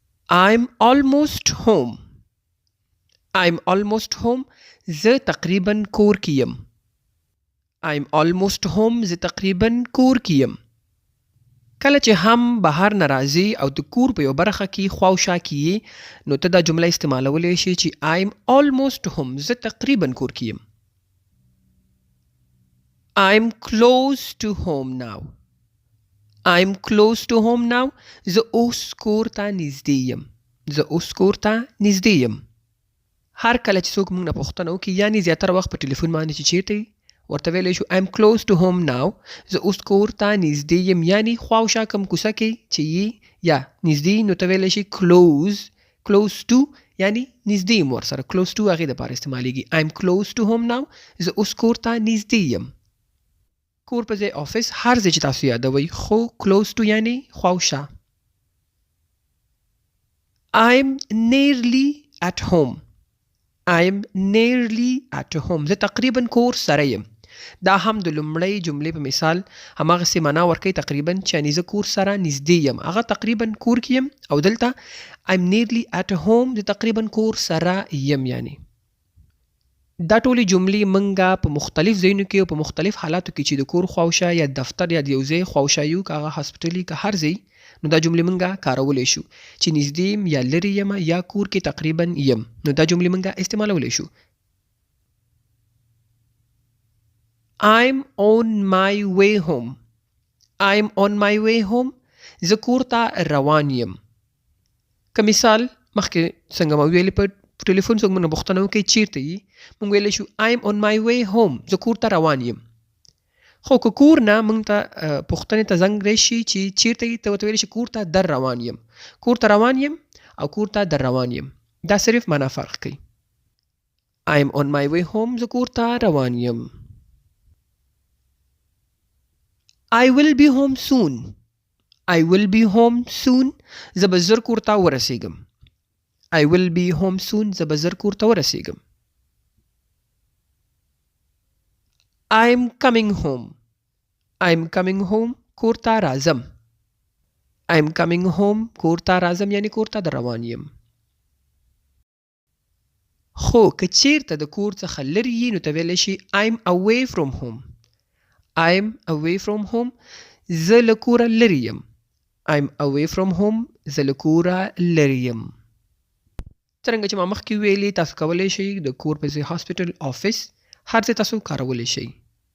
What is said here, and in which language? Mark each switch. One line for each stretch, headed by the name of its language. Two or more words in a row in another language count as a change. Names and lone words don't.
English: I'm almost home. I'm almost home.
Pashto: زه تقریبا کور کې یم.
English: I'm almost home.
Pashto: زه تقریبا کور کې یم. کله چې هم بهر نه راځي او د کور په یو برخه کې خواوشا کیې نو ته دا جمله استعمالولی شي چې
English: I'm almost home.
Pashto: زه تقریبا کور کې یم.
English: I'm close to home now. I'm close to home now.
Pashto: زه اوس کور ته نږدې یم. زه اوس کور ته نږدې یم. هر کله چې څوک موږ نه پوښتنه وکړي یعنې زیاتره وخت په ټلیفون باندې چې چیرته یې ورته ویلی شو
English: I'm close to home now.
Pashto: زه اوس کور ته نږدې یم یعنې خواوشا کوم کوڅه کې چې یې یا نږدې نو ته ویلی شي
English: close to
Pashto: یعنې نږدې یم ورسره
English: close to
Pashto: هغې دپاره استعمالیږي.
English: I'm close to home now.
Pashto: زه اوس کور ته نږدې یم. کور په ځای آفس هر ځای چې تاسو یادوئ خو
English: close to
Pashto: یعنې خواوشا.
English: I'm nearly at home. I'm nearly at home.
Pashto: زه تقریبا کور سره یم. دا هم د لومړۍ جملې په مثال هماغسې معنا ورکوي تقریبا چې یعنې زه کور سره نږدې یم. هغه تقریبا کور کې یم او دلته
English: I'm nearly at home.
Pashto: زه تقریبا کور سره یم یعنې. دا ټولې جملې منګه په مختلف ځایونو کې او په مختلف حالاتو کې چې د کور خواوشا یا دفتر یا د یو ځای خواوشا یو که هغه هاسپټل که هر ځای نو دا جملې منګه کارولی شو چې نږدې یم یا لرې یم یا کور کې تقریبا یم نو دا جملې منګه استعمالولی شو.
English: I'm on my way home. I'm on my way home.
Pashto: زه کور ته روان یم. که مثال مخکې څنګه ما ویلې په ټلیفون څوک موږ نه پوښتنه وکړي چیرته یې موږ ویلی شو
English: I'm on my way home.
Pashto: زه کور ته روان یم. خو که کور نه موږ ته پوښتنې ته زنګ راشي چې چیرته یې ته ورته ویلی شي کور ته در روان یم. کور ته روان یم او کور ته در روان یم دا صرف معنا فرق کوي.
English: I'm on my way home.
Pashto: زه کور ته روان یم.
English: I will be home soon. I will be home soon.
Pashto: زه به زر کور ته ورسیږم.
English: I will be home soon.
Pashto: زه به زر کور ته ورسیږم.
English: I'm coming home. I'm coming home.
Pashto: کور ته راځم.
English: I'm coming home.
Pashto: کور ته راځم یعنې کور ته در روان یم. خو که چیرته د کور څخه لرې یې نو ته ویلی شي
English: I'm away from home. I'm away from home.
Pashto: زه له کوره لرې یم.
English: I'm away from home.
Pashto: زه له کوره لرې یم. څرنګه چې ما مخکې ویلي تاسو کولی شئ د کور په ځای
English: hospital office
Pashto: هر ځای تاسو کارولی شئ.